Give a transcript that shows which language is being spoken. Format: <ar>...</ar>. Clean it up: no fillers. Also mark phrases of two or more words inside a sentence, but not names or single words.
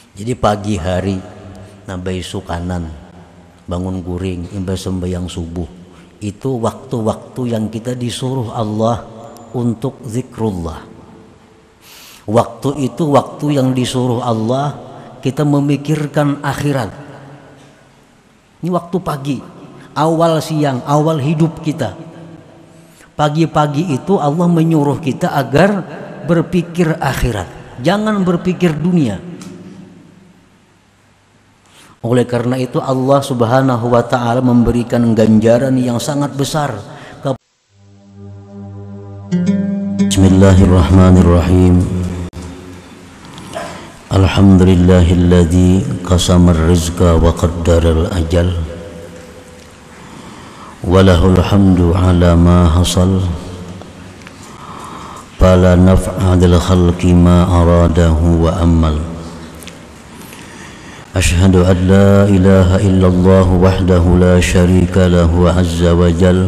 <bjn>Jadi pagi hari nabai sukanan, bangun guring, imba sembahyang subuh, itu waktu-waktu yang kita disuruh Allah untuk zikrullah.</bjn> <id>Waktu itu waktu yang disuruh Allah kita memikirkan akhirat. Ini waktu pagi, awal siang, awal hidup kita. Pagi-pagi itu Allah menyuruh kita agar berpikir akhirat, jangan berpikir dunia. Oleh karena itu Allah</id> <ar>سبحانه وتعالى</ar> <id>memberikan ganjaran yang sangat besar.</id> <ar>بسم الله الرحمن الرحيم. الحمد لله الذي قسم الرزق وقدر الأجل. وله الحمد على ما حصل. فلا نفع للخلق ما أراده وأمل. أشهد أن لا إله إلا الله وحده لا شريك له عز وجل.</ar>